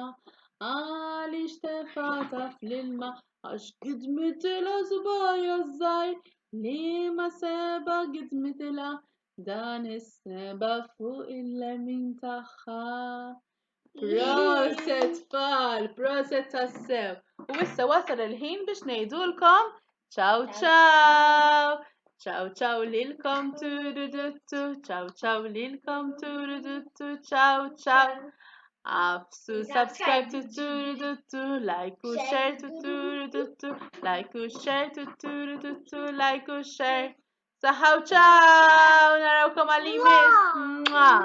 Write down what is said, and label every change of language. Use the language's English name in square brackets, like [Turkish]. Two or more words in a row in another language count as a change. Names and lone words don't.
[Maltese] Għaliex tefata fl-ilma għax gidmitilha subajja żgħir li ma seba gidmitilha dan is-seba fuq il-lemin tagħha. Proset tfal, proset tassew. U issa wasal il-ħin biex ngħidulkom [Italian] ciao ciao. Ciao ciao [Maltese] lilkom turuduttu, [Italian] ciao ciao [Maltese] lilkom turuduttu, [Italian] ciao ciao. [Maltese] Absu subscribe to turuduttu, like u share to turuduttu, like u share to turuduttu, like u share. Saħħaw ciao, narawkom għal-imis.